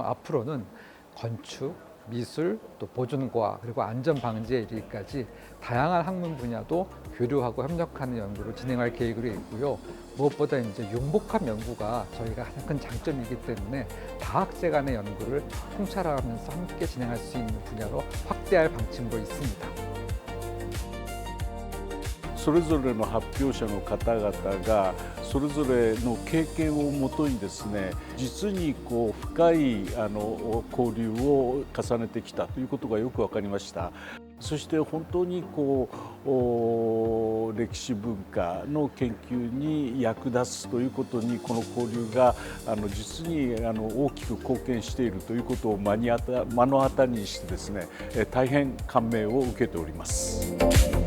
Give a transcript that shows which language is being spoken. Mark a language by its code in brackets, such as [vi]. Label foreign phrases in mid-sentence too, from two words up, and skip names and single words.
[ko] 앞으로는 건축, 미술, 또 보존과 그리고 안전 방지에 이르기까지 다양한 학문 분야도 교류하고 협력하는 연구를 진행할 계획으로 있고요. 무엇보다 이제 융복합 연구가 저희가 가장 큰 장점이기 때문에 다학제 간의 연구를 통찰하면서 함께 진행할 수 있는 분야로 확대할 방침으로 있습니다. [ja] それぞれの発表者の方々がそれぞれの経験をもとにですね、実に深い交流を重ねてきたということがよく分かりました。そして本当に歴史文化の研究に役立つということにこの交流が実に大きく貢献しているということを目の当たりにしてですね、大変感銘を受けております。